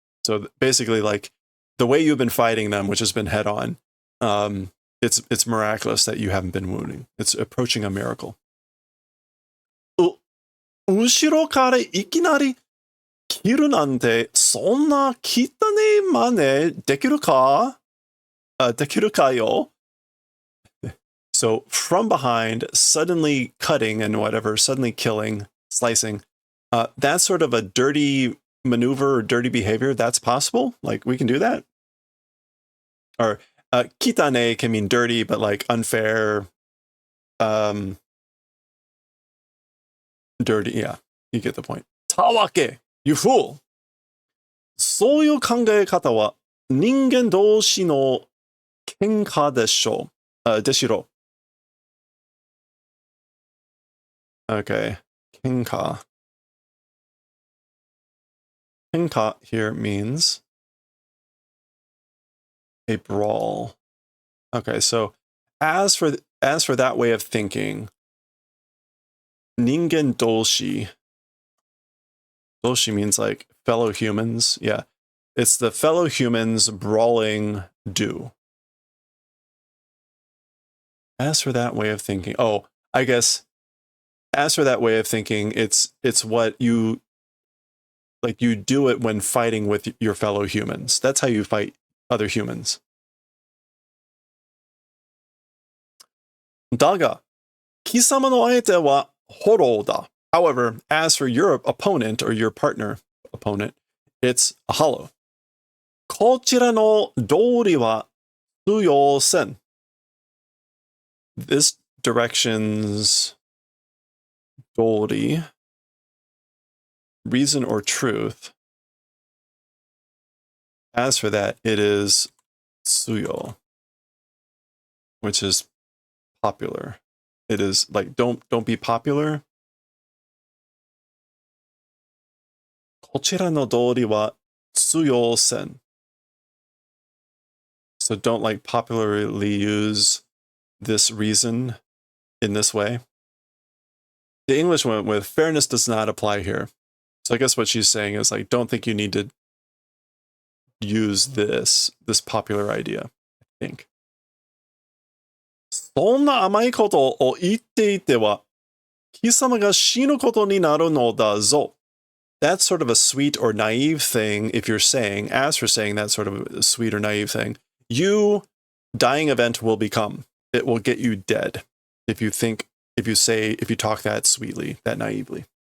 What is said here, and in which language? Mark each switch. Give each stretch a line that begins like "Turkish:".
English: So basically, like, the way you've been fighting them, which has been head on, it's miraculous that you haven't been wounding. It's approaching a miracle.
Japanese: 後ろからいきなり切るなんて、そんな汚ねえ真似できるか？できるかよ?
English: So from behind, suddenly cutting and whatever, suddenly killing, slicing, that's sort of a dirty maneuver or dirty behavior. That's possible. Like, we can do that. Or kitane can mean dirty, but like unfair. Dirty, yeah, you get the point. たわけ, you fool.
Japanese: そういう考え方は人間同士の喧嘩でしょう。でしろ。
English: Okay, 喧嘩. 喧嘩 here means a brawl. Okay, so as for that way of thinking, 人間同士. Doshi means like fellow humans. Yeah. It's the fellow humans brawling do. As for that way of thinking, I guess as for that way of thinking, it's what you, like, you do it when fighting with your fellow humans. That's how you fight other humans.
Japanese: だが、貴様の相手はホローだ.
English: However, as for your opponent or your opponent, it's a hollow.
Japanese: こちらの道理は通用せん.
English: This direction's 道理, reason or truth. As for that, it is tsuyo, which is popular. It is like, don't be popular.
Japanese: こちらの道理は通用せん.
English: So don't like popularly use this reason in this way. The English went with fairness does not apply here. So I guess what she's saying is like, don't think you need to use this popular idea, I think.
Japanese: そんな甘いことを言っていては、貴様が死ぬことになるのだぞ.
English: That's sort of a sweet or naive thing if you're saying, as for saying that sort of a sweet or naive thing, dying event will become. It will get you dead if you talk that sweetly, that naively.